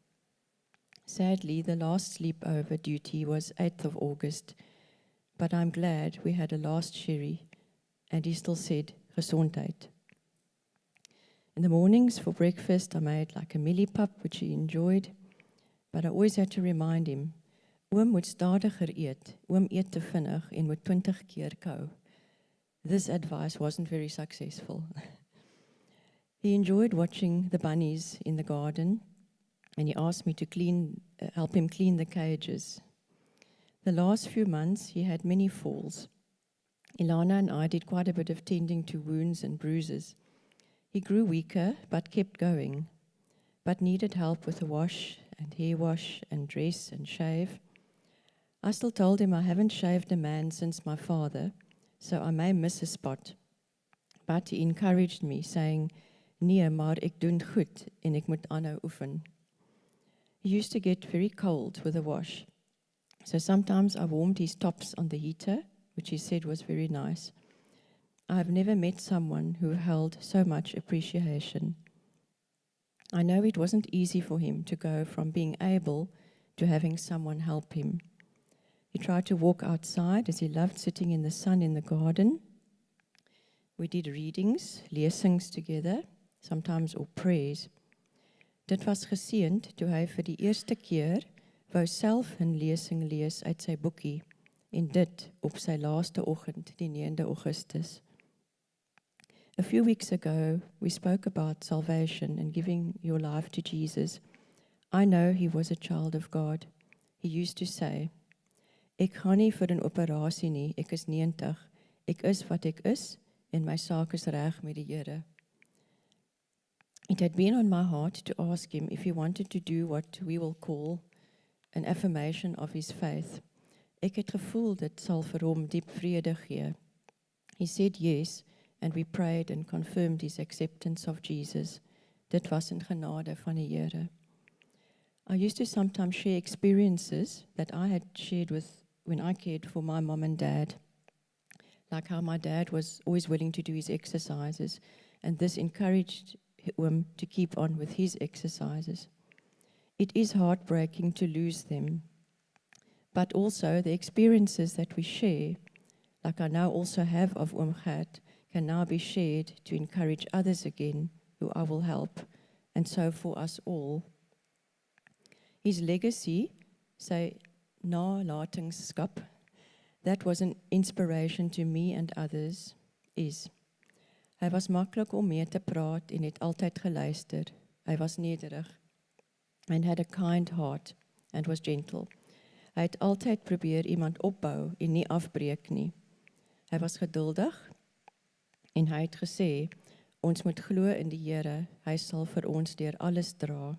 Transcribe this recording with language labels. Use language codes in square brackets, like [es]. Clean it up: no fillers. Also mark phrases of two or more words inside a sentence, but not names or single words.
[en] Sadly, the last sleepover duty was 8th of August, but I'm glad we had a last sherry, and he still said, gesondheid. In the mornings for breakfast, I made like a millipap, which he enjoyed, but I always had to remind him, [af] Oom moet stadiger eet, Oom eet te vinnig en moet 20 keer kou. [en] This advice wasn't very successful. He enjoyed watching the bunnies in the garden, and he asked me to help him clean the cages. The last few months, he had many falls. Ilana and I did quite a bit of tending to wounds and bruises. He grew weaker, but kept going, but needed help with the wash and hair wash and dress and shave. I still told him I haven't shaved a man since my father, so I may miss a spot. But he encouraged me, saying, [af] nee, maar ek doen goed en ek moet aanhou oefen. [en] He used to get very cold with the wash, so sometimes I warmed his tops on the heater, which he said was very nice. I have never met someone who held so much appreciation. I know it wasn't easy for him to go from being able to having someone help him. He tried to walk outside as he loved sitting in the sun in the garden. We did readings, lesings together, sometimes or prayers. [af] Dit was geseënd toe hy vir die eerste keer wou self 'n lesing lees uit sy boekie en dit op sy laaste oggend, die 9de Augustus. [en] A few weeks ago, we spoke about salvation and giving your life to Jesus. I know he was a child of God. He used to say, [af] ek gaan nie vir 'n operasie nie, ek is 90, ek is wat ek is, en my saak is reg met die Here. [en] It had been on my heart to ask him if he wanted to do what we will call an affirmation of his faith. [af] Ek het gevoel dit sal vir hom diep vrede gee. [en] He said yes, and we prayed and confirmed his acceptance of Jesus. [af] Dit was in genade van die Here. [en] I used to sometimes share experiences that I had shared with when I cared for my mom and dad. Like how my dad was always willing to do his exercises, and this encouraged him to keep on with his exercises. It is heartbreaking to lose them, but also the experiences that we share, like I now also have of Gert, can now be shared to encourage others again, who I will help, and so for us all. His legacy, [af] sy nalatenskap, [en] that was an inspiration to me and others, is. [af] Hy was maklik om mee te praat en het altyd geluister. Hy was nederig [en] and had a kind heart and was gentle. [af] Hy het altyd probeer iemand opbou en nie afbreek nie. Hy was geduldig en hy het gesê, ons moet glo in die Here, hy sal vir ons deur alles dra.